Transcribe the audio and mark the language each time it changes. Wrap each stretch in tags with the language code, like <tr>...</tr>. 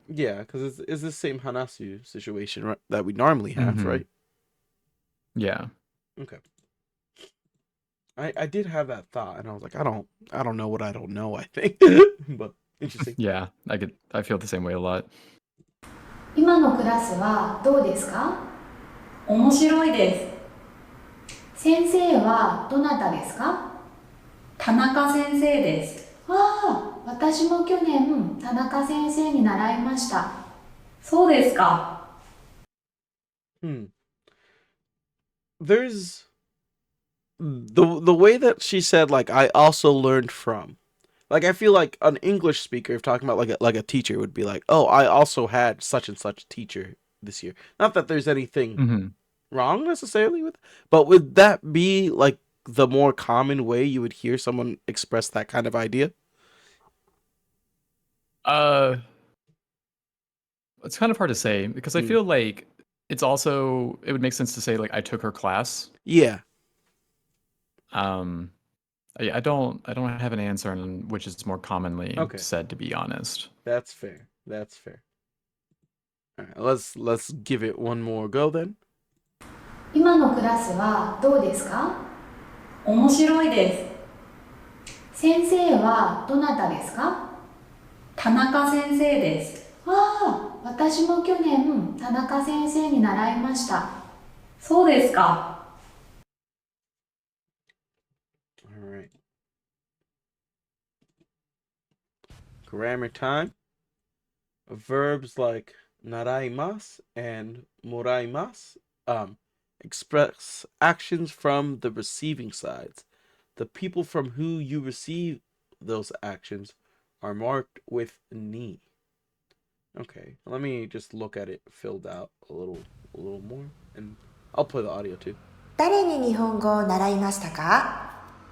<en>Yeah, because it's the same hanasu situation, right, that we normally have, right? Yeah. Okay. I did have that thought, and I was like, I don't know what I don't know, I think. But interesting. Yeah, I feel the same way a lot.</en> <ja>今のクラスはどうですか？面白いです。先生はどなたですか？田中先生です。ああ、私も去年田中先生に習いました。そうですか。</ja> <en>There's the way that she said like I also learned from. Like I feel like an English speaker, if talking about like a teacher, would be like, oh, I also had such and such teacher this year. Not that there's anything wrong necessarily with, but would that be like the more common way you would hear someone express that kind of idea? It's kind of hard to say because I feel like it would make sense to say like I took her class. Yeah. I don't have an answer on which is more commonly Okay. said, to be honest. That's fair. That's fair. All right, let's give it one more go then.</en> <ja>今のクラスはどうですか？面白いです。先生はどなたですか？田中先生です。ああ、私も去年田中先生に習いました。そうですか。</ja> <en>All right. Grammar time. Verbs like naraimasu and moraimasu express actions from the receiving sides. The people from who you receive those actions are marked with ni. Okay, let me just look at it filled out a little more, and I'll play the audio too.</en> <ja>誰に日本語を習いましたか？</ja>